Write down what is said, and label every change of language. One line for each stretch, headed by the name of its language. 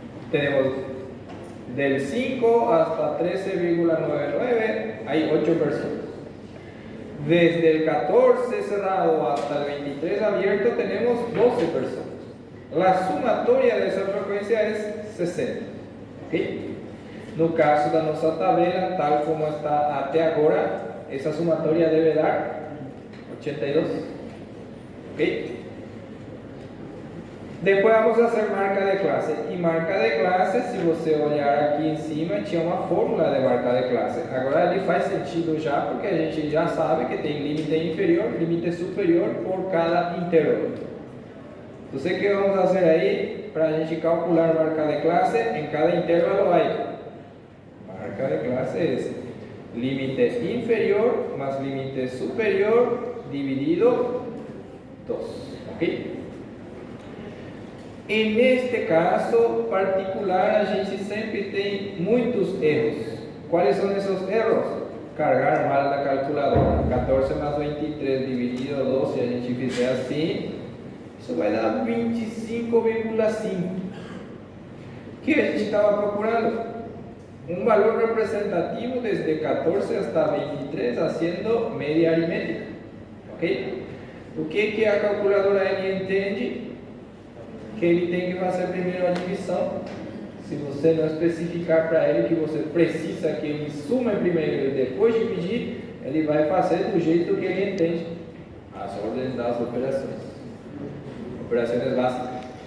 Spanish: Tenemos del 5 hasta 13,99. Hay 8 personas. Desde el 14 cerrado hasta el 23 abierto tenemos 12 personas. La sumatoria de esa frecuencia es 60. ¿Ok?
Portuguese: No caso da nossa tabela, tal como está até agora, essa somatória deve dar 82.
Spanish: ¿Ok? Depois vamos a hacer marca de clase.
Portuguese: E marca de clase, se você olhar aqui em cima, tinha uma fórmula de marca de clase. Agora ele faz sentido já, porque a gente já sabe que tem limite inferior, limite superior por cada intervalo. Então, o que vamos fazer aí, para a gente calcular marca de clase, em cada intervalo aí.
Spanish: Marca de clase es límite inferior más límite superior dividido 2. ¿Ok? En este caso particular,
Portuguese: a gente sempre tem muitos erros.
Spanish: ¿Cuáles son esos erros? Cargar mal la calculadora. 14 más 23 dividido 2,
Portuguese: si a gente fizer assim, isso vai dar 25,5. O que a gente estava procurando?
Spanish: Un valor representativo desde 14 hasta 23 haciendo media aritmética. ¿Ok?
Portuguese: O que a calculadora entende? que ele tem que fazer primeiro a divisão. Se você não especificar para ele que você precisa que ele suma primeiro e depois dividir, ele vai fazer do jeito que ele entende as ordens das operações. Operações básicas.